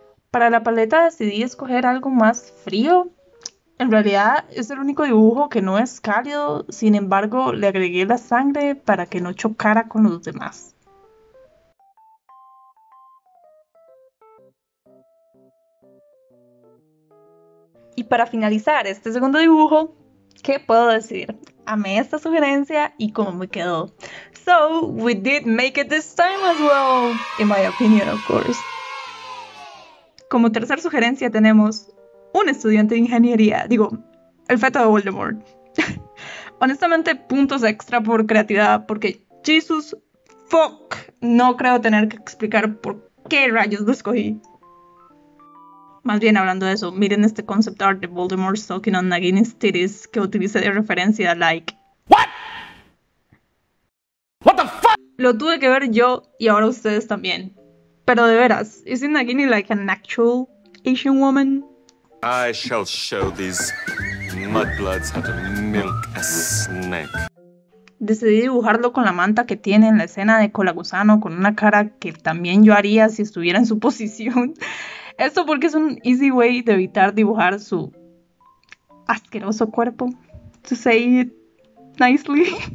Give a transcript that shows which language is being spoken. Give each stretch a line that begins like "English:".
Spanish: Para la paleta decidí escoger algo más frío. En realidad es el único dibujo que no es cálido, sin embargo le agregué la sangre para que no chocara con los demás. Y para finalizar este segundo dibujo, ¿qué puedo decir? Amé esta sugerencia y cómo me quedó.
English: So, we did make it this time as well, in my opinion, of course.
Spanish: Como tercera sugerencia tenemos un estudiante de ingeniería, digo, el feto de Voldemort. Honestamente, puntos extra por creatividad, porque
English: Jesus fuck,
Spanish: no creo tener que explicar por qué rayos lo escogí. Más bien hablando de eso, miren este concept art de Voldemort
English: sucking on Nagini's titties
Spanish: que utilicé de referencia a like.
English: What the fuck?
Spanish: Lo tuve que ver yo y ahora ustedes también. Pero de veras,
English: isn't Nagini like an actual Asian woman? I shall show these mudbloods how to milk a snake.
Spanish: Decidí dibujarlo con la manta que tiene en la escena de Colagusano, con una cara que también yo haría si estuviera en su posición. Esto porque es un
English: easy way
Spanish: de evitar dibujar su asqueroso cuerpo.
English: To say it nicely.